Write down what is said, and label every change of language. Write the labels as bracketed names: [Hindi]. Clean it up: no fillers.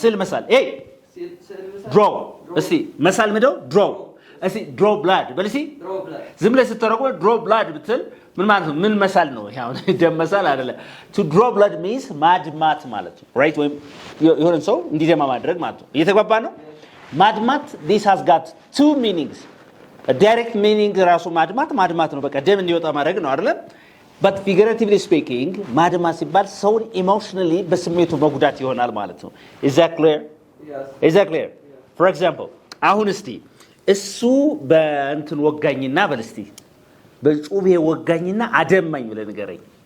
[Amharic] ስዕል መሳል ድሮ እስቲ መሳል ምንድነው? ድሮ እስቲ ድሮ ብላድ በልሲ ዝም ብለህ ስትተረጉም ድሮ ብላድ ብትል ምን ማለት ነው? ምን መሳል ነው? ያው ደም መሳል አይደለ። [English] to draw blood means [Amharic] ማድማት ማለት ነው [English] right? [Amharic] ወይም የሆነ ሰው እንዲደማ ማድረግ ማለት ነው። እየተግባባ ነው? ማድማት [English] this has got two meanings. a direct meaning [Amharic] ራሱ ማድማት ነው በቃ ደም እንዲወጣ ማድረግ ነው አይደለ? [English] but figuratively speaking [Amharic] ማድማት ሲባል ሰውን emotionally በስሜቱ መጉዳት ይሆናል ማለት ነው። [English] is that clear? Yes. is that clear? for example [Amharic] አሁን እስቲ እሱ በእንትን ወጋኝና በልስቲ በጩቤ ወጋኝና አደማኝ ብለህ ንገረኝ።